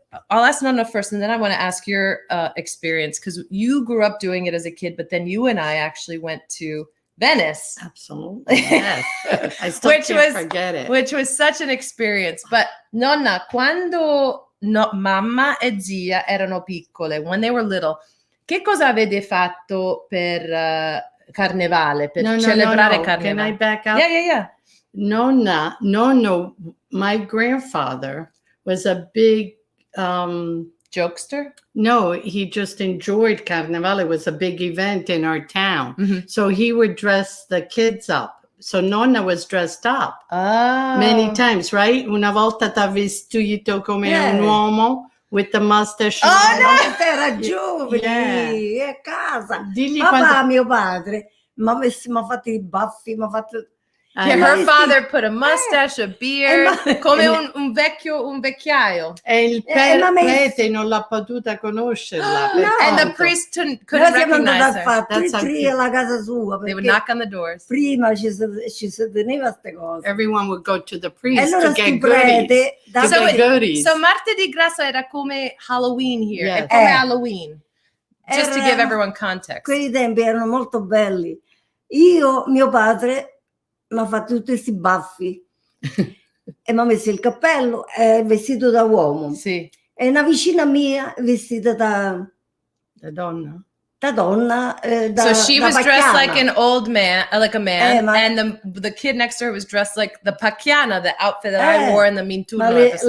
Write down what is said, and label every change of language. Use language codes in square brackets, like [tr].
[en] I'll ask Nonna first, and then I want to ask your experience, because you grew up doing it as a kid, but then you and I actually went to Venice. Absolutely, yes. I still can't forget it. Which was such an experience. [it] But Nonna, quando mamma e zia erano piccole, [en] when they were little, [it] che cosa avete fatto per Carnevale, per celebrare Carnevale? [en] Can I back up? Yeah. Nonna, my grandfather was a big jokester? No, he just enjoyed Carnival. It was a big event in our town. Mm-hmm. So he would dress the kids up. So Nonna was dressed up many times, right? [it] Una volta t'ha vestito come un uomo [en] with the mustache. [it] Oh, no, era giovane, a casa. Mio padre, mi ha fatto I baffi, mi ha fatto... [en] her father put a mustache, a beard, [it] come un vecchiaio. E il prete non l'ha potuta conoscerla. [en] And the priest couldn't recognize her. [it] Alla casa sua, [en] they would knock on the doors. [it] Prima ci teneva queste cose. [en] Everyone would go to the priest to get goodies. [it] So Martedì Grasso era come Halloween here. È come Halloween. [en] Just to give everyone context. [it] Quei tempi erano molto belli. Mio padre mi ha fatto tutti questi baffi e mi ha messo il cappello e vestito da uomo. Sì. E una vicina mia vestita da donna. [en] So she was dressed like an old man, like a man, and the kid next to her was dressed like the pacchiana, the outfit that I wore in the Minturno episode.